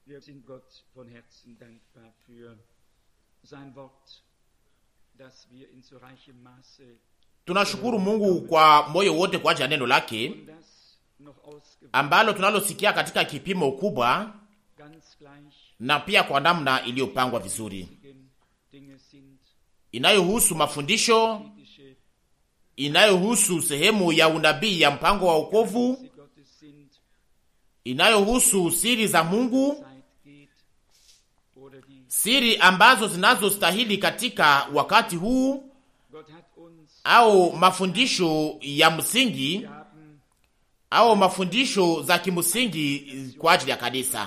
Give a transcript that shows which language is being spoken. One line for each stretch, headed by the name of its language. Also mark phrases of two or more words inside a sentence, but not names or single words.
German: Wir sind Gott von Herzen dankbar für sein Wort, das wir in so reichem Maße.
Swahili: Tunashukuru Mungu kwa moyo wote kwa ajili ya neno lake ambalo tunalosikia katika kipimo kubwa na pia kwa namna iliyopangwa vizuri, inayohusu mafundisho, inayohusu sehemu ya unabii ya mpango wa wokovu, inayohusu siri za Mungu, siri ambazo zinazostahili katika wakati huu, au mafundisho ya msingi au mafundisho za kimsingi kwa ajili ya kanisa.